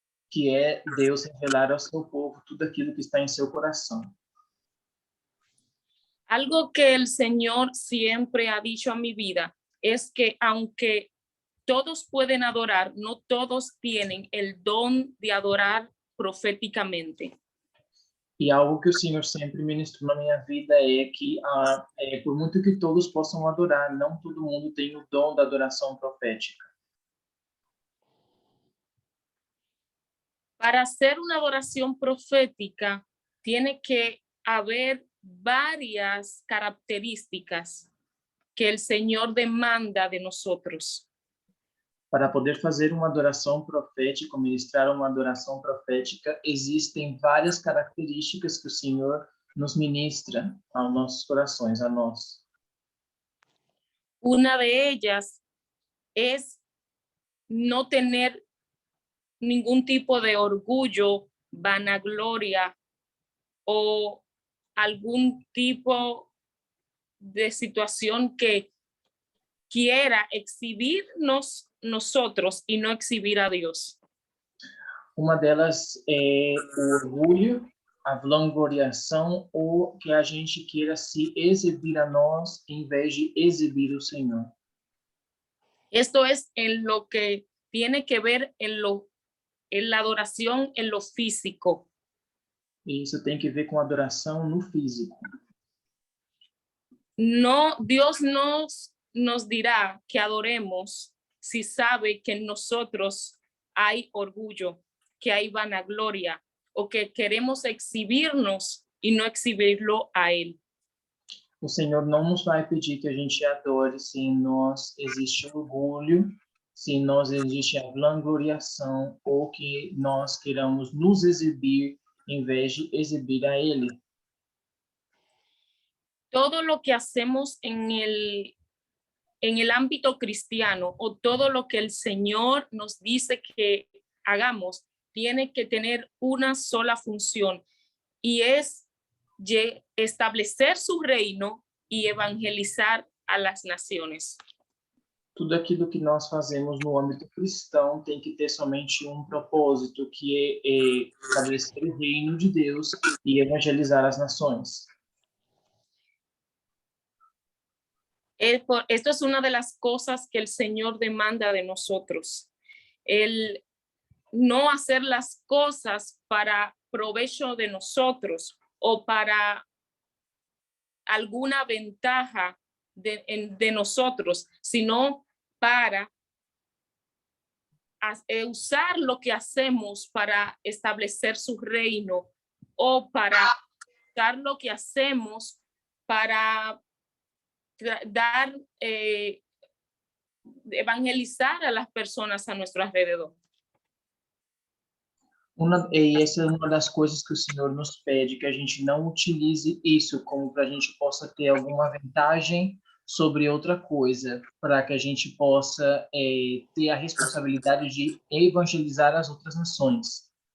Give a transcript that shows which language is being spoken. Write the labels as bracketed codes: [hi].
[pt] Que é Deus revelar ao seu povo tudo aquilo que está em seu coração. [es] Algo que el Señor siempre ha dicho a mi vida es que aunque todos pueden adorar, no todos tienen el don de adorar proféticamente. [pt] E algo que o Senhor sempre ministrou na minha vida é que, por muito que todos possam adorar, não todo mundo tem o dom da adoração profética. [es] Para hacer una adoración profética, tiene que haber varias características que el Señor demanda de nosotros. [pt] Para poder fazer uma adoração profética, ministrar uma adoração profética, existem várias características que o Senhor nos ministra aos nossos corações, a nós. [es] Una de ellas es no tener ningún tipo de orgullo, vanagloria o algún tipo de situación que quiera exhibirnos nosotros y no exhibir a Dios. [pt] Uma delas é o orgulho, a vangloriação ou que a gente queira se exibir a nós em vez de exibir o Senhor. [es] Esto es en lo que tiene que ver en la adoración en lo físico. [pt] E isso tem que ver com adoração no físico. [es] No, Dios nos dirá que adoremos si sabe que en nosotros hay orgullo, que hay vanagloria o que queremos exhibirnos y no exhibirlo a Él. [pt] O Senhor não nos vai pedir que a gente adore se em nós existe orgulho, se em nós existe a vangloriação ou que nós queiramos nos exibir em vez de exibir a Ele. [es] Todo lo que hacemos en el ámbito cristiano o todo lo que el Señor nos dice que hagamos tiene que tener una sola función y es establecer su reino y evangelizar a las naciones. [pt] Tudo aquilo que nós fazemos no âmbito cristão tem que ter somente um propósito, que é estabelecer o reino de Deus e evangelizar as nações. [es] Esto es una de las cosas que el Señor demanda de nosotros. El no hacer las cosas para provecho de nosotros o para alguna ventaja de nosotros, sino para usar lo que hacemos para establecer su reino o para dar lo que hacemos para dar, evangelizar a las personas a nuestro alrededor. [pt] E essa é uma das coisas que o Senhor nos pede, que a gente não utilize isso como para a gente possa ter alguma vantagem sobre outra coisa, para que a gente possa ter a responsabilidade de evangelizar as outras nações.